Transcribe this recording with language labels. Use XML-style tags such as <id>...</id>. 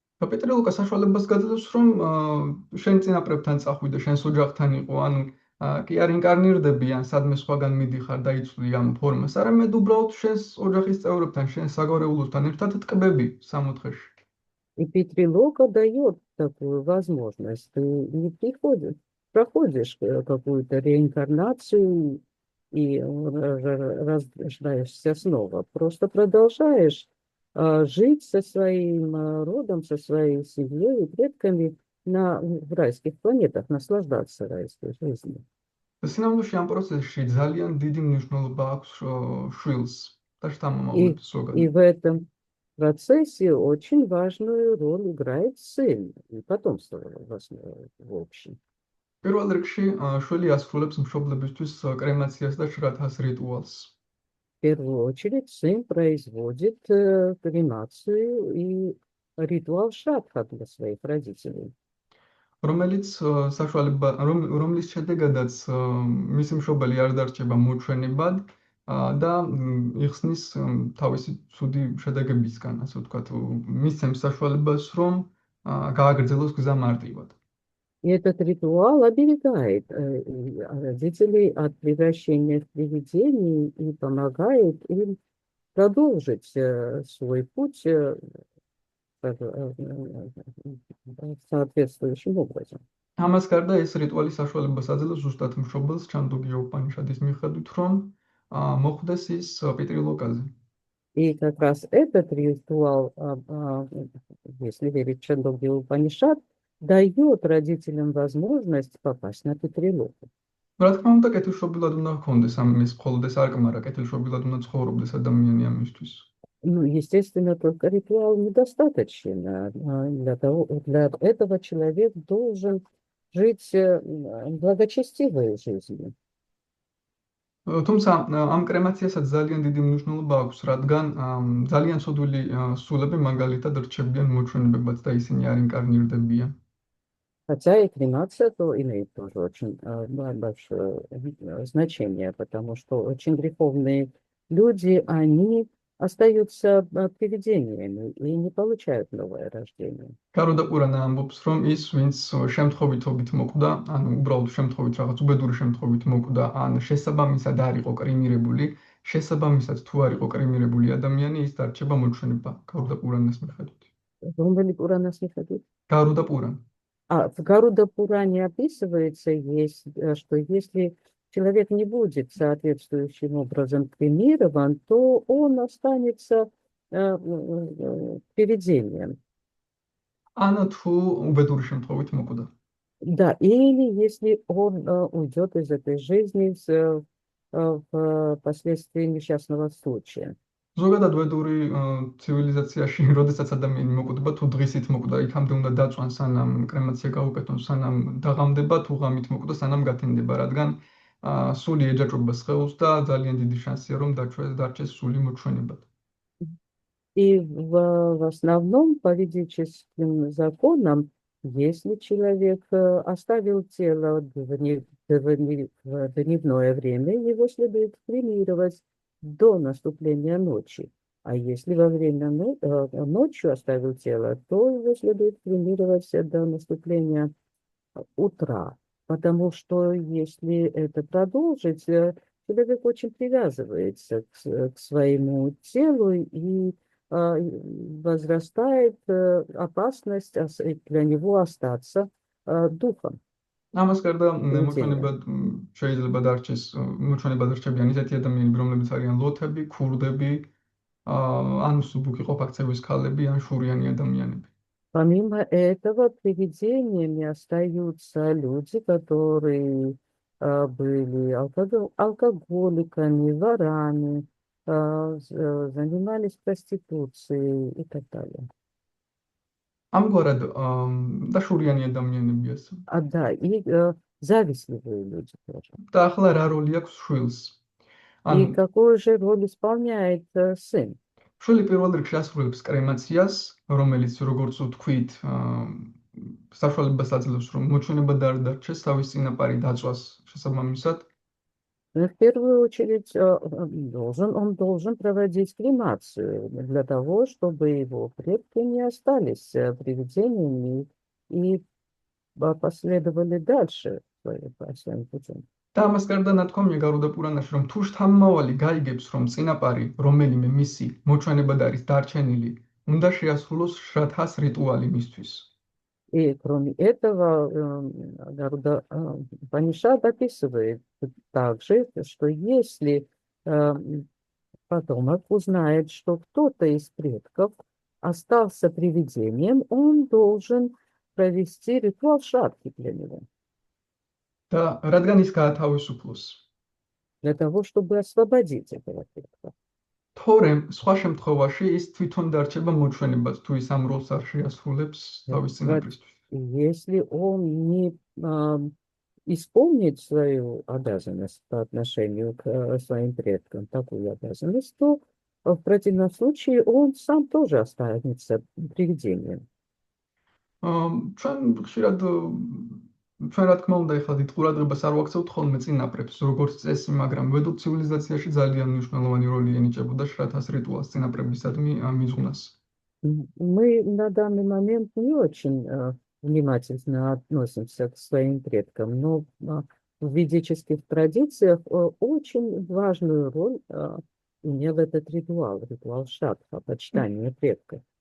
<ka>პეტრილოკა საშუალებას გაძლევს, რომ შენ წინაპრებთან წახვიდე, შენს ოჯახთან იყო, ანუ კი არ ინკარნირდები ან სადმე სხვაგან мидიხარ და იცვლი ამ ფორმას, არამედ უბრალოდ შენს ოჯახის წევრებთან, შენს საგვარეულოსთან ერთად ტკბები სამოთხეში.</ka> <ru>И Петрилока дает такую возможность. Ты не проходишь какую-то реинкарнацию и рождаешься снова. Просто продолжаешь жить со своим родом, со своей семьей и предками в райских планетах, наслаждаться райской жизнью.</ru> <ka>სინამდვილეში ამ პროცესში ძალიან დიდი მნიშვნელობა აქვს შვილს და</ka> <ru>И,</ru> <ka>შთამომავლებს</ka> <ru>и</ru> <ka>ზოგადად.</ka> <ru>в этом процессе очень важную роль играет сын и потомство в общем.</ru> <ka>პირველ რიგში შვილი ასრულებს მშობლებისთვის კრემაციას და შრათას რიტუალს,</ka> <ru>В первую очередь сын производит кремацию и ритуал шрадха для своих родителей.</ru> <ka>რომელიც რომლის შედეგადაც მისი მშობელი არ დარჩება მოჩვენებად და იხსნის თავისი ცუდი შედეგებისგან, ასე ვთქვათ, მისცემს საშუალებას, რომ გააგრძელოს გზა მარტივად.</ka> <ru>И этот ритуал оберегает родителей от превращения в привидений и помогает им продолжить свой путь соответствующим образом.</ru> <ka>ამას გარდა ეს რიტუალი საშუალებას აძლევს ზუსტად მშობელს ჩანდოგია უპანიშადის მიხედვით, რომ მოხვდეს ის პიტრილოკაზე.</ka> <ru>И как раз этот ритуал, если верить Чандогья Упанишад, дает родителям возможность попасть на Петрилоку.</ru> <ka>რა თქმა უნდა, კეთილშობილად უნდა ჰქონდეს ეს მხოლოდ ეს არკმარა, კეთილშობილად უნდა ცხოვრობდეს ადამიანი ამისთვის.</ka> <ru>Ну, естественно, только ритуал недостаточен. Для этого человек должен жить благочестивой жизнью.</ru> <ka>თუმცა ამ კრემაციასაც ძალიან დიდი მნიშვნელობა აქვს, რადგან ძალიან ცოდვილი სულები მაგალითად რჩებიან მოჩვენებებად და ისინი არ ინკარნირდებიან.</ka> <ru>Хотя и кремация то имеет тоже очень большое значение, потому что очень греховные люди, они остаются привидениями и не получают новое рождение.</ru> <ka>გაროდა ყურანა ამბობს, რომ ის, ვინც შემთხვევითობით მოკვდა, ანუ უბრალოდ შემთხვევით რაღაც უბედური შემთხვევით მოკვდა, ან შესაბამისად არ იყო კრიმირებული, შესაბამისად თუ არ იყო კრიმირებული ადამიანი, ის დარჩება მოჩვენება გაროდა ყურანას მიხედვით.</ka> <ru>Думали Пуранас Михаил?</ru> <ka>გაროდა ყურანა.</ka> <ru>В Гаруда Пуране описывается, что если человек не будет соответствующим образом кремирован, то он останется привидением.</ru> <ka>ან თუ უბედური შემთხვევით მოკვდა.</ka> <ru>Да, или если он уйдет из этой жизни впоследствии несчастного случая.</ru> <ka>ზოგადად ვედური ცივილიზაციაში, როდესაც ადამიანი მოკვდება, თუ დღისით მოკვდა, იქამდე უნდა დაწვან, სანამ კრემაცია გაუკეთონ, სანამ დაღამდება, თუ ღამით моკვდა, სანამ გათენდება, რადგან სული ეჯაჭვება სხეულს და ძალიან დიდი შანსია, რომ დარჩეს სული მოჩვენებად.</ka> <ru>И в основном по ведическим законам, если человек оставил тело в дневное время, его следует кремировать до наступления ночи. А если во время ночью оставил тело, то его следует кремировать до наступления утра. Потому что если это продолжить, человек очень привязывается к своему телу и возрастает опасность для него остаться духом.</ru> <ka>ამას გარდა</ka> <ru>Привидением.</ru> <ka>შეიძლება დარჩეს მოჩვენებად რჩებიან ისეთი ადამიანები, რომლებიც არიან ლოთები, ქურდები, ან მსუბუქი ყოფაქცევის ქალები, ან შურიანი ადამიანები.</ka> <ru>Помимо этого, привидениями остаются люди, которые были алкоголиками, ворами, занимались проституцией и так далее.</ru> <ka>ამგვარად და შურიანი ადამიანები ასე.</ka> <ru>Да, и завистливые люди тоже.</ru> <ka>და ახლა რა როლი აქვს შვილს?</ka> <ru>И какую же роль исполняет сын?</ru> <ka>შვილი პირველ რიგში ასრულებს კრემაციას, რომელიც როგორც ვთქვით, საშუალებას აძლევს, რომ მოჩვენება და არ დარჩეს, თავის წინაპარი დაწვას შესაბამისად.</ka> <ru>В первую очередь он должен проводить кремацию для того, чтобы его предки не остались привидениями и последовали дальше своим путем.</ru> <ka>და ამას გარდა ნათქვამია გარუდა პურანაში, რომ თუ შთამომავალი გაიგებს, რომ წინაპარი, რომელიმე მისი მოჩვენებად არის დარჩენილი, უნდა შეასრულოს შრათას რიტუალი მისთვის.</ka> <ru>И кроме этого, Гаруда Панишад описывает также, что если потомок узнает, что кто-то из предков остался привидением, он должен провести ритуал шрадхи для него.</ru> <ka>და რადგან ის გაათავისუფლოს.</ka> <ru>для того, чтобы освободить этого предка.</ru> <ka>თორემ სხვა შემთხვევაში ის თვითონ დარჩება მოჩვენებად, თუ ის ამ როლს არ შეასრულებს თავის წინაპრისთვის.</ka> <ru>Если он не исполнит свою обязанность по отношению к своим предкам, такую обязанность, то в противном случае он сам тоже останется привидением.</ru> <ka>ჩვენ ხშირად ჩვენ რა თქმა უნდა ეხლა დიდ ყურადღებას არ ვაქცევთ ხოლმე წინაპრებს, როგორც წესი, მაგრამ ვედურ ცივილიზაციაში ძალიან მნიშვნელოვანი როლი ენიჭებოდა შრათას რიტუალს წინაპრებისადმი მიზღვნას.</ka> <ru>Мы на данный момент не очень внимательно относимся к своим предкам, но в ведических традициях очень важную роль имел этот ритуал, ритуал шрадха, почитание предков.</ru>